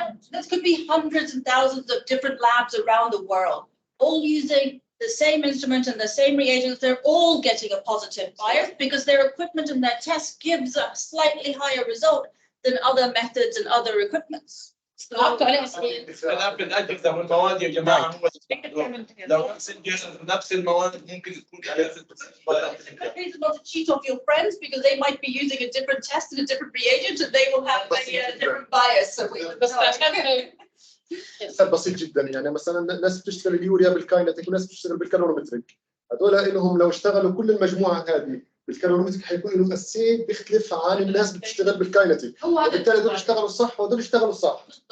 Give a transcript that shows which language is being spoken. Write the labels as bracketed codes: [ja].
[en] This could be hundreds and thousands of different labs around the world, all using the same instrument and the same reagents. They're all getting a positive bias because their equipment and their test gives a slightly higher result than other methods and other equipments. [ar] حطوا عليها سنين. اختلاف الاجهزه والمواد يا جماعه هو لو نفس الجهاز نفس المواد ممكن تكون عليها 6 سنوات. [en] Please not to cheat off your friends because they might be using a different test and a different reagent and they will have a different bias. So we would [ar] بس عشان مثال بسيط جدا، يعني مثلا ناس بتشتغل اليوريا بالكاينتيك وناس بتشتغل بالكالوريمتريك، هذول لهم لو اشتغلوا كل المجموعه هذه بالكالوريمتريك حيكون لهم اساسيات بيختلف عن الناس بتشتغل بالكاينتيك، وبالتالي هذول يشتغلوا صح وهذول يشتغلوا صح.